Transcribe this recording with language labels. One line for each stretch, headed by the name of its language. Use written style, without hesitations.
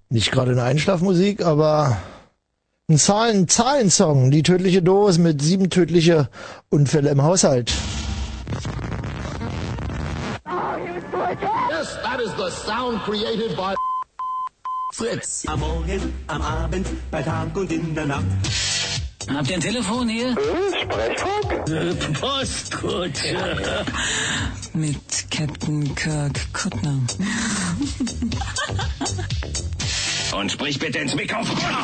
German: Gerade eine Einschlafmusik, aber ein Zahlensong, die tödliche Dosis mit 7 tödliche Unfälle im Haushalt.
English: Oh, yes, that is the sound created by Fritz.
German: Am Morgen, am Abend, bei Tag und in der Nacht. Habt ihr ein Telefon hier? Sprechfunk? Postkutsche. Ja. Mit Captain Kirk Kuttner. Und sprich bitte ins Mikrofon.